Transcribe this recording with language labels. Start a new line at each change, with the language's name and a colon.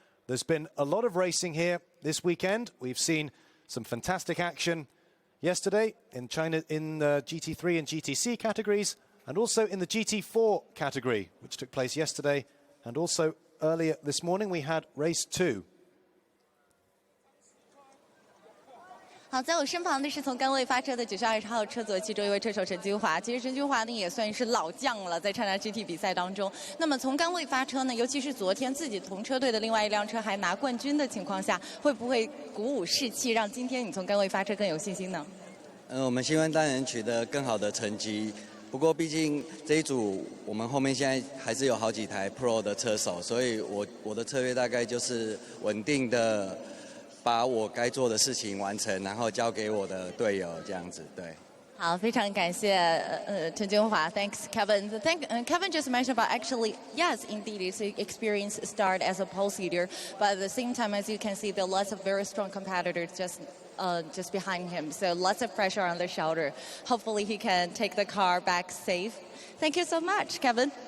English: There's been a lot of racing here this weekend. We've seen some fantastic action yesterday in China in the GT3 and GTC categories, and also in the GT4 category, which took place yesterday And also earlier this morning we had race 2.
Chinese: 好，在我身旁的是从杆位发车的92号车组其中一位车手陈君华。其实陈君华呢也算是老将了，在 China GT 比赛当中。那么从杆位发车呢，尤其是昨天自己同车队的另外一辆车还拿冠军的情况下，会不会鼓舞士气，让今天你从杆位发车更有信心呢？我们希望当然取得更好的成绩。不过毕竟这一组我们后面现在还是有好几台 Pro 的车手，所以我的策略大概就是稳定的。把我该做的事情完成，然后交给我的队友，这样子，对。好，非常感谢陈君华 ，
English: Thanks Kevin. Kevin just mentioned about actually yes, indeed, his experience start as a pole seater, but at the same time, as you can see, there are lots of very strong competitors just behind him, so lots of pressure on the shoulder. Hopefully, he can take the car back safe. Thank you so much, Kevin.